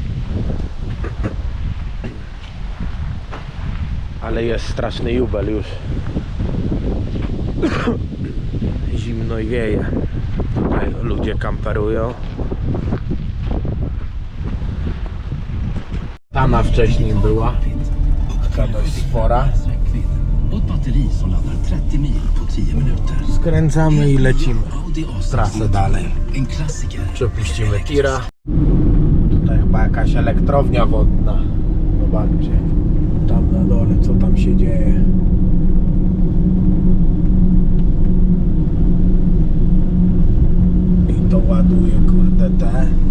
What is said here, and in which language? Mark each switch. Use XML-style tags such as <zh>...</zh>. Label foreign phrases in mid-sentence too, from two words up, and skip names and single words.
<pl>Ale jest straszny jubel już. Zimno i wieje. Tutaj ludzie kamperują. Tama wcześniej była. Taka dość spora.</pl> <sv>Och ett batteri som laddar 30 mil på 10 minuter.</sv> <pl>Skręcamy i lecimy. Audi A6 Trasę dalej.</pl> <sv>En klassiker.</sv> <pl>Przepuścimy tira. Tutaj chyba jakaś elektrownia wodna. Zobaczcie. Tam na dole co tam się dzieje. I to ładuje, kurde, te.</pl>